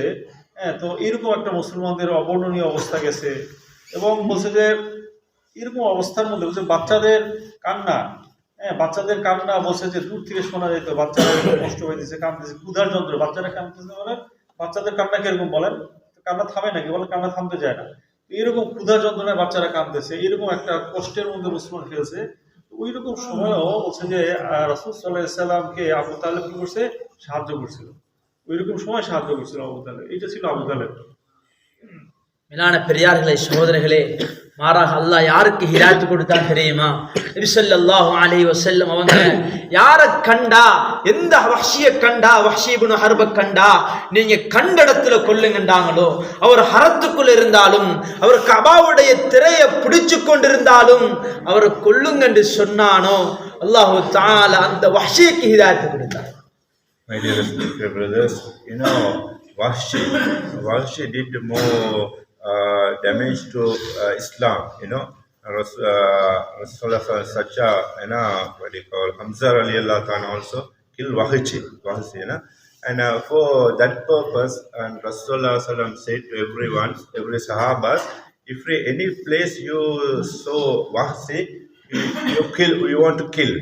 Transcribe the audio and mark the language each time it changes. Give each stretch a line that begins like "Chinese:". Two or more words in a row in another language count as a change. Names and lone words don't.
Bangla: তো এরকম একটা মুসলমানদের অবর্ণনীয় অবস্থা গেছে এবং বলছে যে এরকম অবস্থার মধ্যে বলছে বাচ্চাদের কান্না বলছে যে দূর থেকে শোনা যেত, বাচ্চারা কষ্ট হইতেছে, কাঁদতেছে, ক্ষুধার যন্ত্র, বাচ্চারা কাঁদতেছে বলে বাচ্চাদের কান্না কিরকম বলেন, কান্না থামে নাকি, বলে কান্না থামতে যায় না, এরকম ক্ষুধার যন্ত্রণায় বাচ্চারা কাঁদতেছে, এরকম একটা কষ্টের মধ্যে মুসলমান ফেলছে। ওই রকম সময়ও বলছে যে রাসূল
Arabic: صلى الله عليه سلم
Bangla: আবু তালেব কি করছে, সাহায্য করছিল, ওই রকম সময় সাহায্য করছিল আবু তালেব। এটা ছিল আবু তালেব।
Tamil: மேலான பெரியார்களே, சகோதரர்களே, மாறாக அல்லாஹ் யாருக்கு ஹிதாயத்து கொடுத்தான் தெரியுமா? நபி
Arabic: صلى الله عليه وسلم
Tamil: அவங்க யாரை கண்டா, எந்த வஹ்ஷியை கண்டா, வஹ்ஷி இப்னு ஹர்ப கண்டா நீங்க கண்ட இடத்துல கொல்லுங்கண்டாங்களோ, அவர் ஹரத்துக்குள் இருந்தாலும் அவர் கபாவுடைய திரையை பிடிச்சு கொண்டிருந்தாலும் அவரை கொல்லுங்க என்று சொன்னானோ
Arabic: الله تعالى
Tamil: அந்த வஹ்ஷிக்கு ஹிதாயத்து கொடுத்தார்.
English: My dear respected brothers, Wahshi did more damage to Islam. Rasulullah such a what do you call Hamza
Arabic: رضي الله تعالى
English: also killed Wahshi, and for that purpose, and Rasulullah sallam said to everyone, every Sahabas, if any place you saw Wahshi, you want to kill.